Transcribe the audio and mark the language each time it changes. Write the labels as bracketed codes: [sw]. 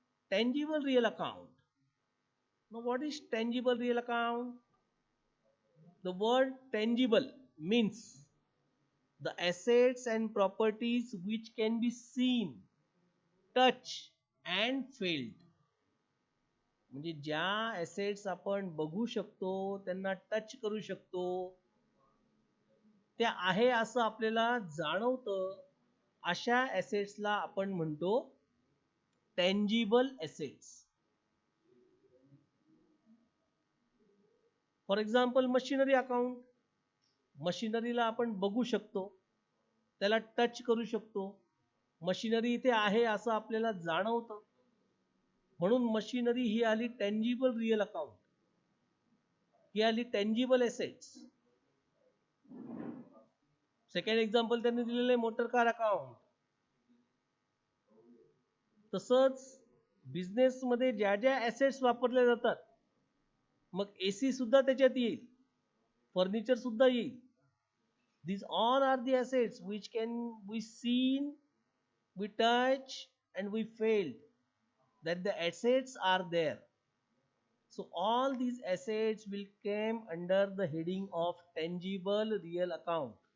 [en] Tangible real account. Now what is tangible real account? The word tangible means the assets and properties which can be seen, touch and felt. [mr] म्हणजे ज्या assets आपण बघू शकतो, त्यांना touch करू शकतो, त्या आहे असं आपल्याला जाणवतं, अशा ॲसेट्सला आपण म्हणतो tangible assets. [en] For example machinery account. [mr] मशिनरीला आपण बघू शकतो, त्याला टच करू शकतो, मशिनरी इथे आहे असं आपल्याला जाणवतं, म्हणून मशिनरी ही आली टँजिबल रिअल अकाउंट, ही आली टँजिबल ॲसेट्स. [en] second example [mr] त्यांनी दिलेलं आहे मोटर कार अकाउंट. तसंच बिझनेस मध्ये ज्या ज्या ॲसेट्स वापरल्या जातात, मग एसी सुद्धा त्याच्यात येईल, फर्निचर सुद्धा येईल. [en] These all are the assets which can be seen, we touch and we felt that the assets are there. So all these assets will come under the heading of tangible real account.